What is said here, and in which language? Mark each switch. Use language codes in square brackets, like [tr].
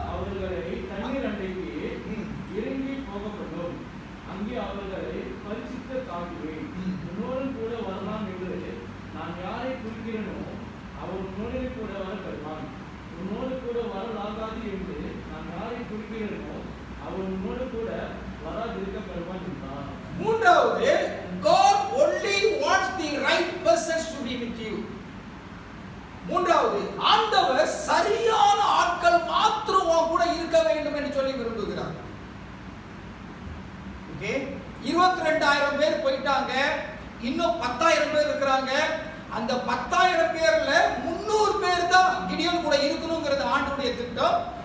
[ta] அவர்களை தண்ணீர் அண்டைக்கு இறங்கி போகப்படும், அங்கே அவர்களை பரிசுத்த தாக்குவேன், உன்னோடு கூட வரலாம் என்று நான் யாரை குறிக்கிறேனோ அவர் உன்னோடு கூட வர வருவான், உன்னோடு கூட வரலாகாது என்று நான் யாரை குறிக்கிறேனோ அவர் உன்னோடு கூட வராதிருக்க பெறுவான் என்றார். [en] 3வது, God only wants the right persons to be with you. [ta] 3வது, ஆண்டவர் சரியான ஆட்கள் மாத்திரம் உன் கூட இருக்க வேண்டும் என்று சொல்லி விரும்புகிறார். ஓகே, 22,000 பேர் போயிட்டாங்க, இன்னும் 10,000 பேர் இருக்கிறாங்க. அந்த 10,000 பேர்ல 300 பேர் தான் கிடியோன் கூட இருக்கணும்ங்கிறது ஆண்டவருடைய திட்டம்.